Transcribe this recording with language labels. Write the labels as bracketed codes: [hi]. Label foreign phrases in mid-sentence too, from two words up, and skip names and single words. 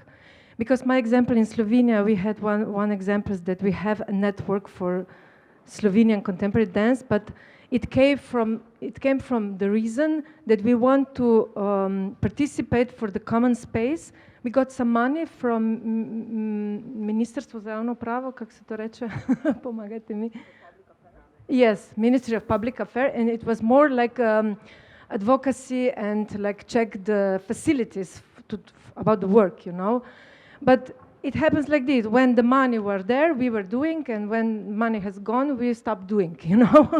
[en] Because my example in Slovenia, we had one example is that we have a network for Slovenian contemporary dance, but it came from the reason that we want to participate for the common space. We got some money from [sl] Ministrstvo za javno pravo, kako se to reče? Pomagajte mi. [en] Yes, Ministry of Public Affairs, and it was more like advocacy and like check the facilities about the work, you know. But it happens like this: when the money were there, we were doing, and when money has gone, we stopped doing, you know.